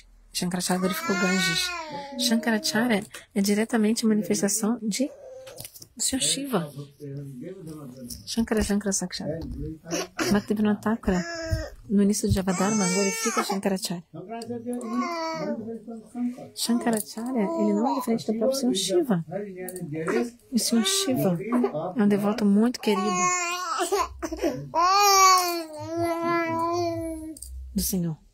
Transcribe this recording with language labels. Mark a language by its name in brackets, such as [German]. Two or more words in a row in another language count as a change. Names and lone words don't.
[Portuguese] Shankaracharya glorificou Ganges. Shankaracharya é diretamente a manifestação de do Sr. [Sanskrit] Shiva. Shankara Sakshat. [Portuguese] Bhaktivinoda Thakura, no início de Javadharma, glorifica Shankaracharya. Shankaracharya, ele não é diferente do próprio Sr. Shiva. E o Sr. Shiva é um devoto muito querido do Senhor.